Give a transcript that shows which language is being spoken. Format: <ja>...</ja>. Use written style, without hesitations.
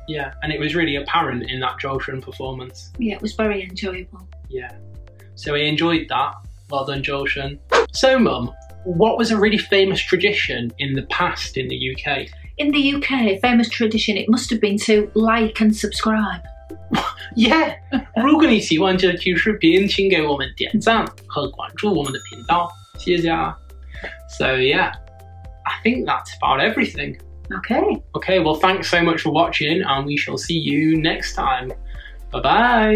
<en>Yeah, and it was really apparent in that Zhou Shen performance. Yeah, it was very enjoyable. Yeah. So we enjoyed that. Well done, Zhou Shen. So, Mum, what was a really famous tradition in the past in the UK? In the UK, famous tradition, it must have been to like and subscribe. Yeah!</en> <zh>如果你喜欢这期视频，请给我们点赞和关注我们的频道。谢谢啊。</zh> <en>So yeah, I think that's about everything. Okay. Okay, well thanks so much for watching and we shall see you next time. Bye bye.</en>